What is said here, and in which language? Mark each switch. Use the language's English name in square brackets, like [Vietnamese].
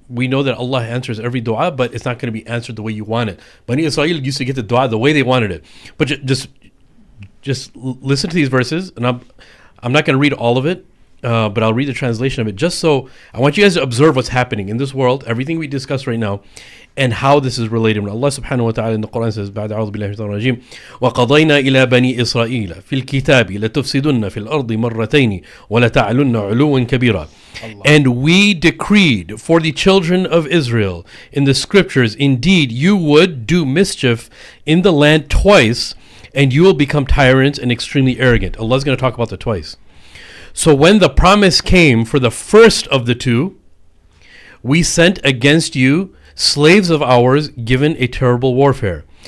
[English] We know that Allah answers every dua, but it's not going to be answered the way you want it. Bani Israel used to get the dua the way they wanted it. But just listen to these verses, and I'm not going to read all of it. but I'll read the translation of it just so I want you guys to observe what's happening in this world, everything we discuss right now, and how this is related. When Allah subhanahu wa ta'ala in the Quran says, [Arabic] بعد أعوذ بالله من الشيطان الرجيم وقضينا إلى بني إسرائيل في الكتاب لتفسدن في الأرض مرتين ولتعلن علوا كبيرا. [English] And we decreed for the children of Israel in the scriptures, indeed you would do mischief in the land twice, and you will become tyrants and extremely arrogant. Allah's going to talk about the twice. So when the promise came for the first of the two, we sent against you slaves of ours given a terrible warfare.